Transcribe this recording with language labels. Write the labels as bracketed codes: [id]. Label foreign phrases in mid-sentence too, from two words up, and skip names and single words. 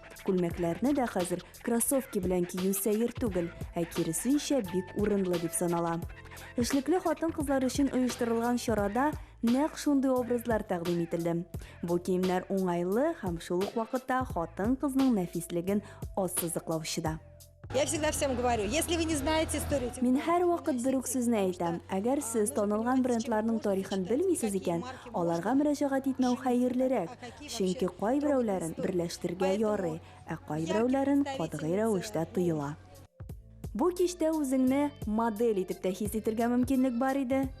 [tt] Күлмәкләрне дә хәзер кроссовки белән кию сәер түгел, ә киресенчә бик урынлы дип санала. Эшлекле хатын-кызлар өчен оештырылган чарада нәкъ шундый образлар тәкъдим ителде. Бу киемнәр уңайлы һәм шул ук вакытта хатын-кызның нәфислеген ассызыклаучы да. [ru] Я всегда всем говорю, если вы не знаете историю... [tt] Мин һәр вакыт бер үк сүзне әйтәм. Әгәр сез танылган брендларның тарихын белмисез икән, аларга мөрәҗәгать итмәү хәерлерәк. Чөнки кайберәүләрен берләштергә ярый, ә кайберәүләрен катгый рәвештә тыела. Бу кичтә үзеңне модель итеп тә хис итәргә мөмкинлек бар иде.